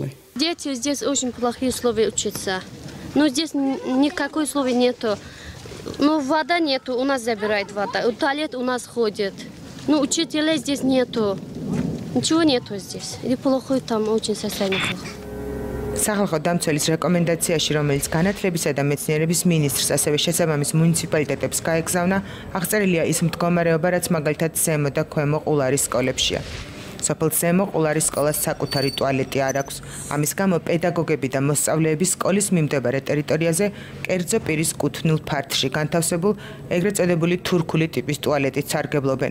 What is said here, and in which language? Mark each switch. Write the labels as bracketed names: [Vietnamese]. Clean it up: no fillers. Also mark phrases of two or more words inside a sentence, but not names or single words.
[Russian] Дети здесь очень плохие условия учатся. Но здесь никакой условий нету. Ну, вода нету, у нас забирает вода. Туалет у нас ходит. Ну, учителей здесь нету. Ничего нету здесь. И плохой там очень состояние плохо. [Georgian] სახალხო დამცველის რეკომენდაციაში, რომელიც განათლებისა და მეცნიერების მინისტრს, ასევე შესაბამის მუნიციპალიტეტებს გაეგზავნა, აღწერილია ის მდგომარეობა, რაც მაგალითად ზემო და ქვემო ყულარის სკოლებშია. სოფელ ზემო ყულარის სკოლას საკუთარი ტუალეტი არ აქვს. ამის გამო პედაგოგები და მოსწავლეები სკოლის მიმდებარე ტერიტორიაზე კერძო პირის კუთვნილ ფართში განთავსებულ ეგრეთ წოდებული თურქული ტიპის ტუალეტით სარგებლობენ.